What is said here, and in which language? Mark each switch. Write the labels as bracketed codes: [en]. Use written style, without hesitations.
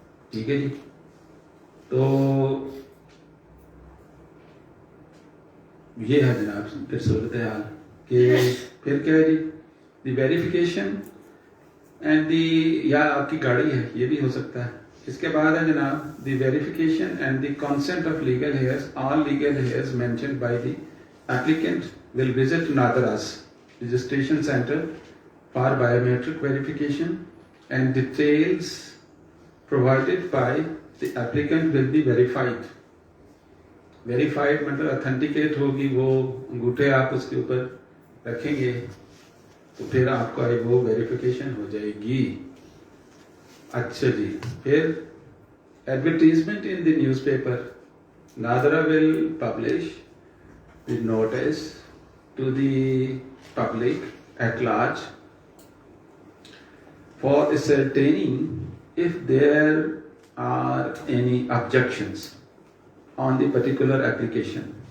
[ur] ٹھیک ہے جی. تو یہ ہے جناب پھر صورتحال کہ پھر کیا ہے جی [en] the verification and the [ur] یا آپ کی گاڑی ہے یہ بھی ہو سکتا ہے. اس کے بعد ہے جناب [en] The verification and the consent of legal heirs. All legal heirs mentioned by the applicant will visit NADRA's registration center for biometric verification and details provided by the applicant will be verified. [ur] Verified مطلب authenticate ہوگی وہ انگوٹھے آپ اس کے اوپر رکھیں گے تو پھر آپ کا وہ ویریفیکیشن ہو جائے گی. اچھا جی پھر [en] advertisement in the newspaper. Nadra will publish the notice to the public at large for ascertaining if there are any objections on the particular application.